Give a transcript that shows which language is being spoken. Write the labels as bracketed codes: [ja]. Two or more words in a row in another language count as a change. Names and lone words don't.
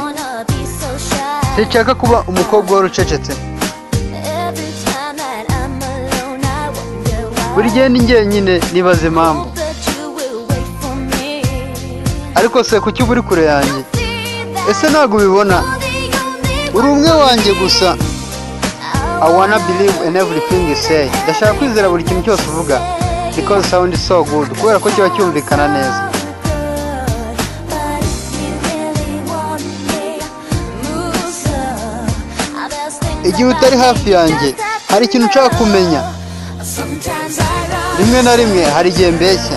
[rw] Sinshaka kuba umukobwa wari ucecetse. Buri gihe ni njyenyine nibaza impamvu. Ariko se kuki uba uri kure yanjye? Ese ntabwo ubibona? Uri umwe wanjye gusa. [en] I wanna believe in everything you say. [rw] Ndashaka kwizera buri kintu cyose uvuga [en] because sound is so good. [rw] Kubera ko kiba cyumvikana neza. Igihe utari hafi yanjye hari ikintu nshaka kumenya. Rimwe na rimwe hari igihe mbeshya.